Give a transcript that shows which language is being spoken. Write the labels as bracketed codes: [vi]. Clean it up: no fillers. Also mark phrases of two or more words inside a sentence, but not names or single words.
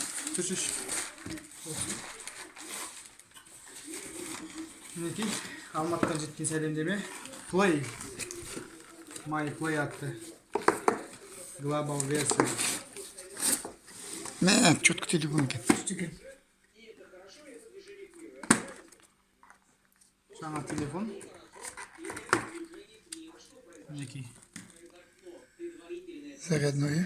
[kk] Düşüş. Мінекей, Алматыдан жеткен сәлемдеме. [en] Play. My Play атты. [kk] Global версия. Мә, четко телефон екен. Жаңа телефон. Мінекей. [ru] Зарядной.